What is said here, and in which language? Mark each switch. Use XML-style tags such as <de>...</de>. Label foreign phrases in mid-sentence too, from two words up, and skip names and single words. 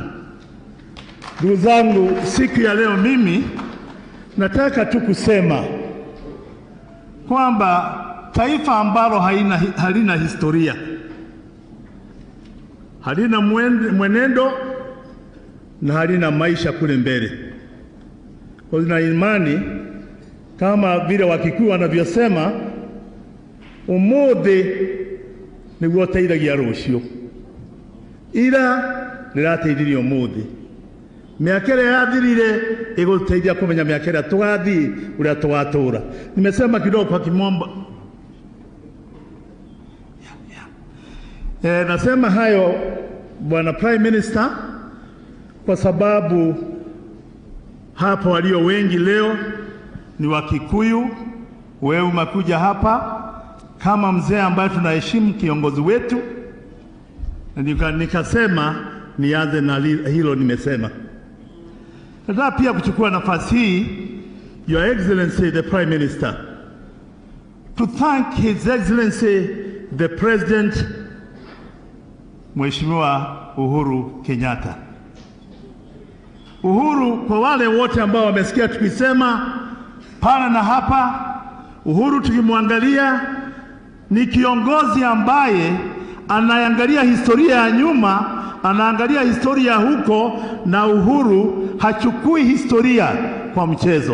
<sw>Ndugu zangu, siku ya leo mimi nataka tu kusema kwamba taifa ambalo halina historia, halina mwenendo na halina maisha kule mbele. Kwa nina imani kama vile Wakikuyu wanavyosema,</sw> <ki>umuthi niguo teithagia rucio, ira nirateithirie umuthi. Miaka ĩrĩa yathirire ĩgũteithia kũmenya miaka ĩrĩa tũgathiĩ ũrĩa tũgatura.</ki> <sw>Nimesema kidogo kwa kimombo. Nasema hayo Bwana</sw> <en>Prime Minister</en> <sw>kwa sababu hapa walio wengi leo ni Wakikuyu. Wewe umekuja hapa kama mzee ambaye tunaheshimu kiongozi wetu, na nikasema nianze na hilo nimesema. Nataka pia kuchukua nafasi hii,</sw> <en>Your Excellency the Prime Minister, to thank His Excellency the President Mheshimiwa Uhuru Kenyatta.</en> <sw>Uhuru, kwa wale wote ambao wamesikia tukisema pale na hapa, Uhuru tukimwangalia ni kiongozi ambaye anaangalia historia ya nyuma, anaangalia historia huko, na Uhuru hachukui historia kwa mchezo.</sw>